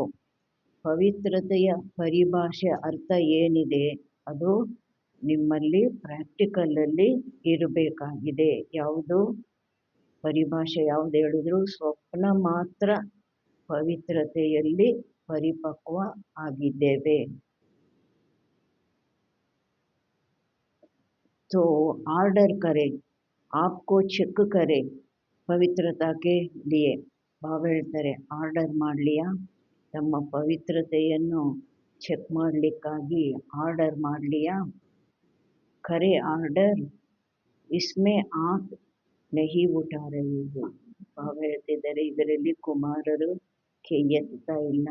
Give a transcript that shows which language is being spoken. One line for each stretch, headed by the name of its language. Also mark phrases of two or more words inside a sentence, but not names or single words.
Kannada: ಪವಿತ್ರತೆಯ ಪರಿಭಾಷೆ ಅರ್ಥ ಏನಿದೆ ಅದು ನಿಮ್ಮಲ್ಲಿ ಪ್ರಾಕ್ಟಿಕಲಲ್ಲಿ ಇರಬೇಕಾಗಿದೆ. ಯಾವುದು ಪರಿಭಾಷೆ? ಯಾವುದು ಹೇಳಿದ್ರು? ಸ್ವಪ್ನ ಮಾತ್ರ ಪವಿತ್ರತೆಯಲ್ಲಿ ಪರಿಪಕ್ವ ಆಗಿದ್ದೇವೆ.
Hindi: तो ऑर्डर करें, आपको चेक करें पवित्रता के लिए.
Kannada: ಬಾಬಾ ಹೇಳ್ತಾರೆ, ಆರ್ಡರ್ ಮಾಡಲಿಯಾ? ತಮ್ಮ ಪವಿತ್ರತೆಯನ್ನು ಚೆಕ್ ಮಾಡಲಿಕ್ಕಾಗಿ ಆರ್ಡರ್ ಮಾಡಲಿಯಾ?
Hindi: खरे ऑर्डर इसमें आप नहीं उठा रहे हो.
Kannada: ಬಾಬಾ ಹೇಳ್ತಿದ್ದಾರೆ, ಇದರಲ್ಲಿ ಕುಮಾರರು ಕೈ ಎತ್ತಾ ಇಲ್ಲ.